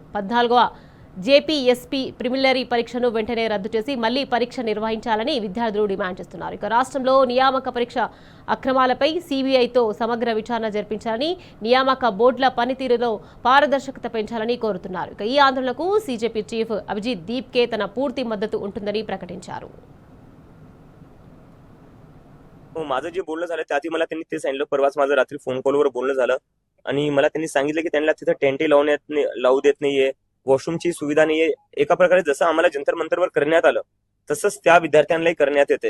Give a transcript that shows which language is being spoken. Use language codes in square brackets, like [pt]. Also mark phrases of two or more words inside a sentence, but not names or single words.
[te] 14వ జేపీఎస్పీ ప్రిలిమినరీ పరీక్షను వెంటనే రద్దు చేసి మళ్లీ పరీక్ష నిర్వహించాలని విద్యార్థులు డిమాండ్ చేస్తున్నారు. రాష్ట్రంలో నియామక పరీక్ష అక్రమాలపై సీబీఐతో సమగ్ర విచారణ జరిపించాలని, నియామక బోర్డుల పనితీరులో పారదర్శకత పెంచాలని కోరుతున్నారు. ఈ ఆందోళనకు సీజేపీ చీఫ్ అభిజిత్ దీప్కే తన పూర్తి మద్దతు ఉంటుందని ప్రకటించారు. [mr] माझं जे बोलणं झालं त्याआधी मला त्यांनी ते सांगितलं. परवाच माझं रात्री [en] phone call [mr] बोलणं झालं आणि मला त्यांनी सांगितलं की त्यांना तिथं टेंटे लावू देत नाहीये, वॉशरूमची सुविधा नाहीये. एका प्रकारे जसं आम्हाला जंतर मंतरवर करण्यात आलं तसंच त्या विद्यार्थ्यांनाही करण्यात येते.